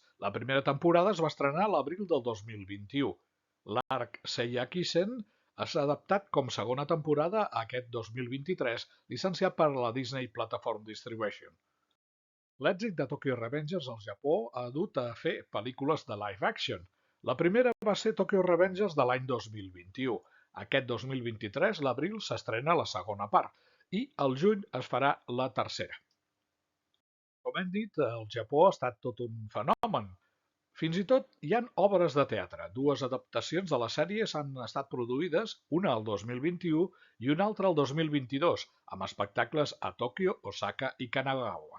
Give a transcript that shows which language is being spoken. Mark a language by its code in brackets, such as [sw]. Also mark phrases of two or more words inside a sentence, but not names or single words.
[ca] La primera temporada es va estrenar a l'abril del 2021. L'arc Seiyakisen s'ha adaptat com segona temporada a aquest 2023, licenciat per la Disney Platform Distribution. L'èxit de Tokyo Revengers al Japó ha dut a fer pel·lícules de [en] live action. [ca] La primera va ser Tokyo Revengers de l'any 2021. Aquest 2023, l'abril, s'estrena la segona part i al juny es farà la tercera. Com hem dit, el Japó ha estat tot un fenomen. Fins i tot hi ha obres de teatre. 2 adaptacions de la sèrie s'han estat produïdes, una al 2021 i una altra al 2022, amb espectacles a Tòquio, Osaka i Kanagawa.